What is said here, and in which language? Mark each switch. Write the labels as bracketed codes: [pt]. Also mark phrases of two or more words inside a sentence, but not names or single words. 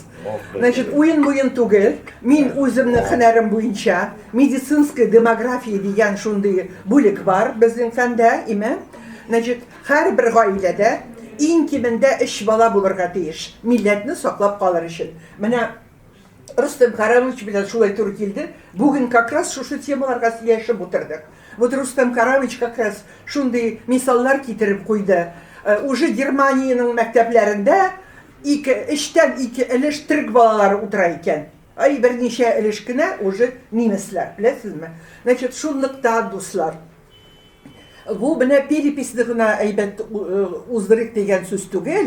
[tt] Значит, уен түгел, мин үземнең һөнәрем буенча [ru] медицинская демография [tt] дигән шундый бүлек бар безнең фәндә, име. Значит, һәрбер гаиләдә иң кимендә 3 бала булырга тиеш, милләтне саклап калыр өчен. Менә Рустем Карамович белән шулай туры килде. Бүген [ru] как раз [tt] шушы темаларга сөйләшеп утырдык. Вот Рустем Карамович [ru] как раз [tt] шундый мисаллар китереп куйды. Уже Германияның мәктәпләрендә 3тән 2 өлеш төрек балалары утыра икән. Ай берничә өлеш кенә уже немецлар, беләсезме? Значит, шунлыктан дуслар. Бу менә переписьне гына әйбәт уздырык дигән сүз түгел.